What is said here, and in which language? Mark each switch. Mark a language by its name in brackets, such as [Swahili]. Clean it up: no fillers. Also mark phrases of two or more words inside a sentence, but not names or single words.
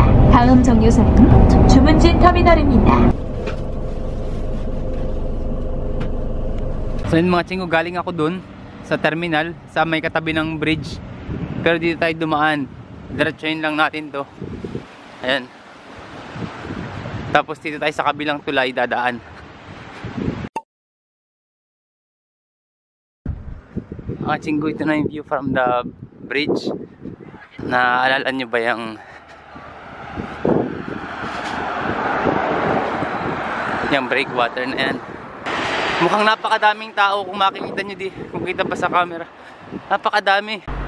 [Korean] 다음 정류소는 주문진 터미널입니다. [Filipino] So yun mga chinggo, galing ako dun sa terminal, sa may katabi ng bridge. Pero dito tayo dumaan. Diretsuhin lang natin to. Ayan. Tapos dito tayo sa kabilang tulay dadaan. Mga chinggo, ito na yung [English] view from the bridge. [Filipino] Naalala nyo ba yung breakwater na yan? Mukhang napakadaming tao kung makikita nyo kung kita pa sa camera. Napakadami.